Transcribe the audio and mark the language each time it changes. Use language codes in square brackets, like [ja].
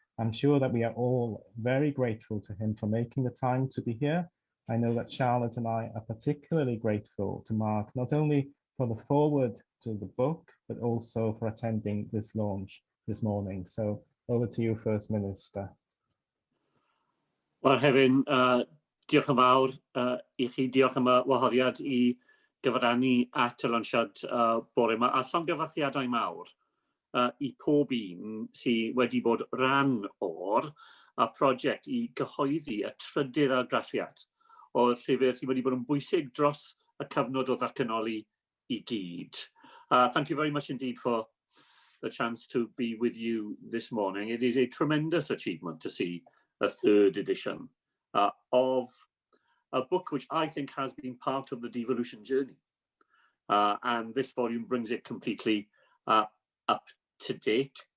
[en] I'm sure that we are all very grateful to him for making the time to be here. I know that Charlotte and I are particularly grateful to Mark, not only for the forward to the book, but also for attending this launch this morning. So over to you, First Minister. [cy] Wel, Hefin, diolch yn fawr I chi, diolch am y wahoddiad I gyfrannu at y lawnsiad bore yma, a llongyfarchiadau mawr I pob un sydd wedi bod rhan o'r prosiect I gyhoeddi y trydydd argraffiad o'r llyfr sydd wedi bod yn bwysig dros y cyfnod o ddatganoli I gyd. [en] Thank you very much indeed for the chance to be with you this morning. It is a tremendous achievement to see a third edition of a book which I think has been part of the devolution journey. And this volume brings it completely up to date.